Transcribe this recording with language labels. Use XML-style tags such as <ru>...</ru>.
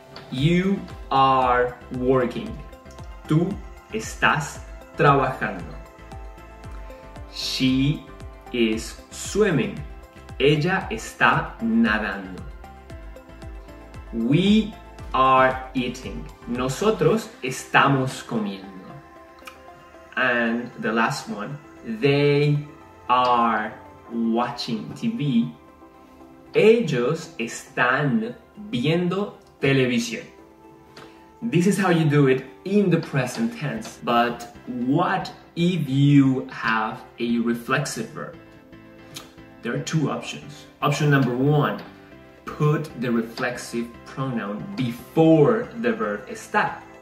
<en>You are working.</en> <es>Tú estás trabajando.</es> <en>She is swimming.</en> <es>Ella está nadando.</es> <en>We are eating.</en> <es>Nosotros estamos comiendo.</es> <en>And the last one, they are watching TV.</en> <es>Ellos están viendo televisión.</es> <en>This is how you do it in the present tense. But what if you have a reflexive verb? There are two options. Option number one, put the reflexive pronoun before the verb estar.</en>